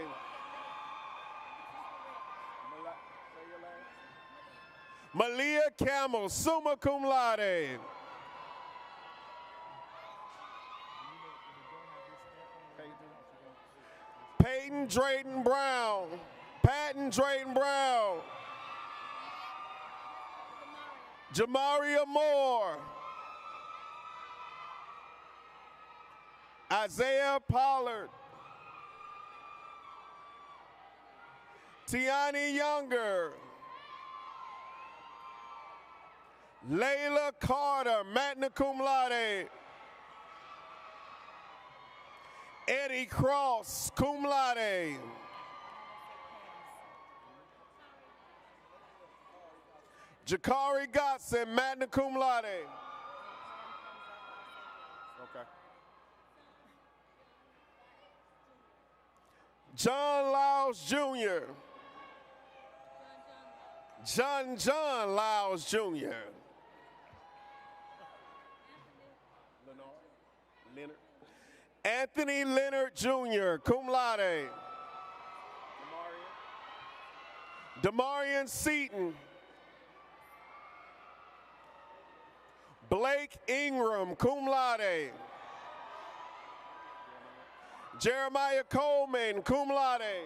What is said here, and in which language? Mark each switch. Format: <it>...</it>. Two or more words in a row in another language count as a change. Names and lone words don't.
<en>Malia Camel,</en> <la>summa cum laude.</la> <en>Peyton Drayton Brown. Patton Drayton Brown. Jamaria Moore. Isaiah Pollard. Tiani Younger. Layla Carter,</en> <la>magna cum laude.</la> <en>Eddie Cross,</en> <la>cum laude.</la> <en>Jakari Godson,</en> <la>magna cum laude.</la> <en>Okay. John Lyles Jr. John Lyles Jr. Leonard. Anthony Leonard Jr.,</en> <la>cum laude.</la> <en>Demarion Seaton. Blake Ingram,</en> <la>cum laude.</la> <en>Jeremiah Coleman,</en> <la>cum laude.</la>